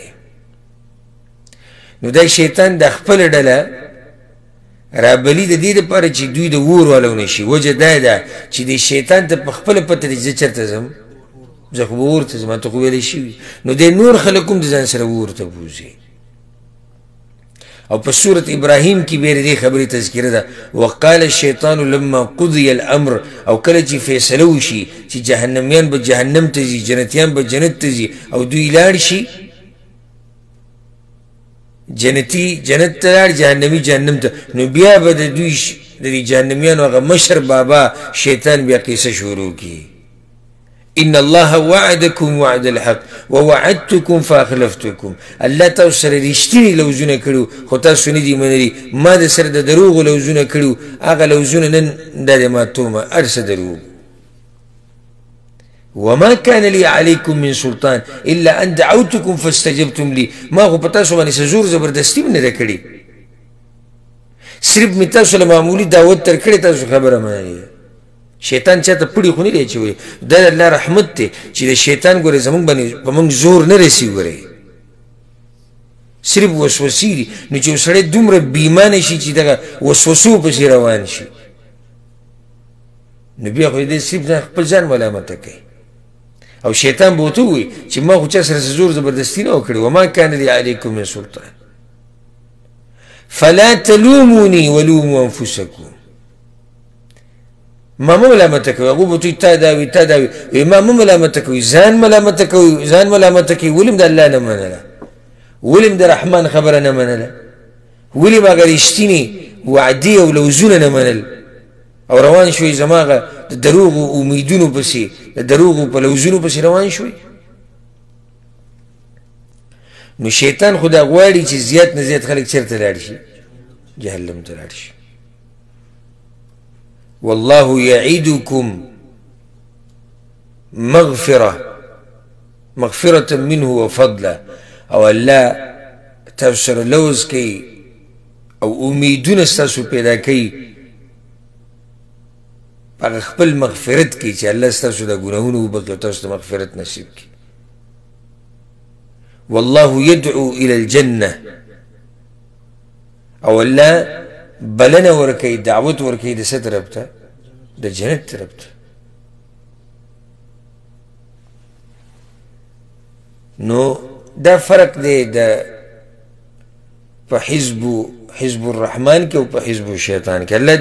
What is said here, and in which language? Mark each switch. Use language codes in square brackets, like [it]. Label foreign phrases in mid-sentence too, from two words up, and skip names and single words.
[ps] نو دا شیطان د خپله ډله رابلي د دې دپاره چې دوی د اور والو نه شي. وجه دا ده چې د شیطان ته په خپله پته دی زه چېرته ځم، زه خو به اور ته ځم، ته خو ویلی شوي. نو دی نور خلک هم د ځان سره اور ته بوځي. او په سورة ابراهیم کې بیا د دې خبرې تذکره ده [ar] وقال الشیطان لما قضی الامر، [ps] او کله چې فیصله وشي چې جهنمیان به جهنم ته ځي، جنتیان به جنت ته ځي، او دوی لاړ شي جنتی جنت ته لاړ، جهنمي جهنم ته، نو بیا به د دوی د دې جهنمیانو هغه مشر بابا شیطان بیا قصه شروع کړي [ar] ان الله وعدكم وعد الحق ووعدتكم فاخلفتكم. [ps] الله تاسو سره رښتیني لوزونه کړو خو تاسو نه دي منلي، ما د سره د دروغو لوزونه کړو، هغه لوزونه نن دا د ماتومه هر څه دروغ. [ar] وما كان لي عليكم من سلطان الا ان دعوتكم فاستجبتم لي، [ps] ما خو په تاسو باندې څه زور زبردستي هم نه ده کړې، صرف مې تاسو له معمولي دعوت تر کړې، تاسو خبره منلې. شیطان چاته پړي خو نه دی اچولی، دا د الله رحمت دی چې د شیطان ګورې زمونږ باندې په موږ زور نه رسي. ګورې صرف وسوسې دي. نو چې یو سړی دومره بیمانه شي چې دغه وسوسو پسې روان شي، نو بیا خو دې صرف خپل ځان ملامته کوي. او شیطان به ورته ووایي چې ما خو چا سره زور زبردستي نه وکړې [ar] وما کان لي علیکم من سلطان فلا تلوموني ولوموا انفسکم [ps] ما مه ملامته کوي هغوی به ورته وایي تا دا وي تا دا وي ما مه ملامته کوي ځان ملامته کوي ځان ملامته کوي ولې د الله نه منله ولې د رحمان خبره نه منله ولې به هغه رښتینې وعدې او لوزونه نه منل او روان شوي زما هغه د دروغو امیدونو پسې د دروغو په لوزونو پسې روان شوي نو شیطان خو دا غواړي چې زیات نه زیات خلک چېرته لاړ شي جهنم ته لاړ شي [ar] والله يعدكم مغفرة منه وفضلا [ps] او الله تاسو سره لوز کوي او امیدونه ستاسو پیدا کوي هغه خپل مغفرت کوي چې الله ستاسو د ګناهونو وبخښي او تاسو ته مغفرت نصیب کړي [ar] والله يدعو الى الجنه [ps] او الله بلنه ورکوي دعوت ورکوي د څه طرف ته د جنت طرف ته نو دا فرق دی د په [ar] حزب الرحمن [ps] کې او په [ar] حزب الشیطان [ps] کې الله دې